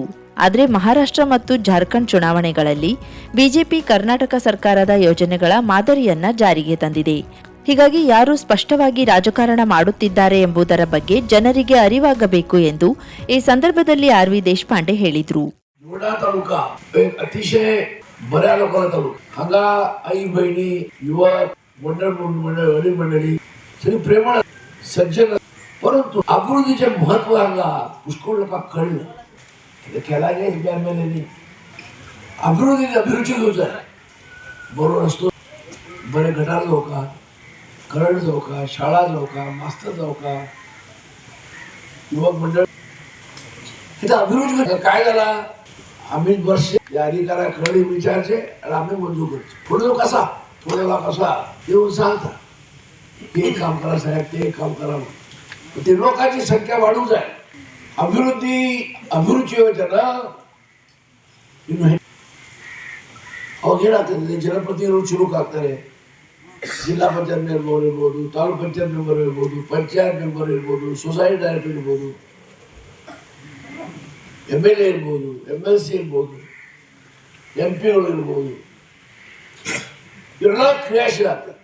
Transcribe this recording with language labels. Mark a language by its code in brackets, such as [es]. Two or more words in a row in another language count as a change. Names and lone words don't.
[kn] ಆದರೆ ಮಹಾರಾಷ್ಟ್ರ ಮತ್ತು ಜಾರ್ಖಂಡ್ ಚುನಾವಣೆಗಳಲ್ಲಿ ಬಿಜೆಪಿ ಕರ್ನಾಟಕ ಸರ್ಕಾರದ ಯೋಜನೆಗಳ ಮಾದರಿಯನ್ನ ಜಾರಿಗೆ ತಂದಿದೆ. ಹೀಗಾಗಿ ಯಾರು ಸ್ಪಷ್ಟವಾಗಿ ರಾಜಕಾರಣ ಮಾಡುತ್ತಿದ್ದಾರೆ ಎಂಬುದರ ಬಗ್ಗೆ ಜನರಿಗೆ ಅರಿವಾಗಬೇಕು ಎಂದು ಈ ಸಂದರ್ಭದಲ್ಲಿ ಆರ್.ವಿ. ದೇಶಪಾಂಡೆ ಹೇಳಿದರು. [kok] निवडा तालुका एक अतिशय बऱ्या लोकांचा तालुका. हांगा आई बहिणी, युवक वडील मंडळी सगळी प्रेमळ सज्जन, परंतु अभिवृद्धीचे महत्व हांगा पुष्कळ लोकांक कळना. कितें केला गे एमएलएनी अभिवृद्धी जाय. बरो रस्तो, बरे गटार जावका, करंट जावका, शाळा जावका, मास्तर जावका, युवक मंडळ हे अभिवृद्धी काय झाला. आम्ही वर्ष या अधिकाऱ्याकडे विचारचे आणि आम्ही मंजूर करतो. थोडं कसा थोड्याला कसा येऊन सांगता हे काम करा साहेब, ते काम करा. ते लोकांची संख्या वाढू जाय. [kn] ಅಭಿವೃದ್ಧಿ ಯೋಜನೆ ಇನ್ನು ಅವಾಗೇನಾಗ್ತದೆ, ಜನಪ್ರತಿನಿಧಿಗಳು ಚುರುಕಾಗ್ತಾರೆ. ಜಿಲ್ಲಾ ಪಂಚಾಯತ್ ಮೆಂಬರ್ ಇರ್ಬೋದು, ತಾಲೂಕು ಪಂಚಾಯತ್ ಮೆಂಬರ್ ಇರ್ಬೋದು, ಪಂಚಾಯತ್ ಮೆಂಬರ್ ಇರ್ಬೋದು, [en] society director [kn] ಇರ್ಬೋದು, MLA ಇರ್ಬೋದು, MLC ಇರ್ಬೋದು, MP ಇರ್ಬೋದು, ಇವರೆಲ್ಲ ಕ್ರಿಯಾಶೀಲ ಆಗ್ತಾರೆ.